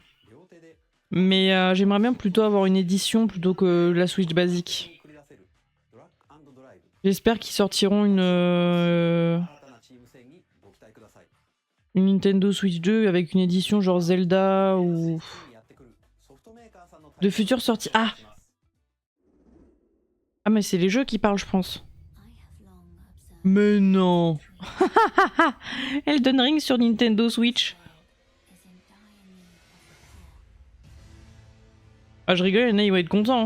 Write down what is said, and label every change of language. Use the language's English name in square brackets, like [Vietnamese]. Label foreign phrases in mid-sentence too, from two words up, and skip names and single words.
[Japanese] 両手で [French] Mais j'aimerais bien plutôt avoir une édition plutôt que la Switch basique. [Japanese] 繰り出せるドラッグ&ドライブ [French] J'espère qu'ils sortiront [Japanese] 新たなチーム戦にご期待ください [French] une Nintendo Switch 2 avec une édition genre Zelda ou [Japanese] にやってくるソフトメーカーさんの [French] de futures sorties. Ah, ah mais c'est les jeux qui parlent, je pense. Mais non. Elden Ring sur Nintendo Switch. Ah, je rigole, il y en a, ils vont être contents.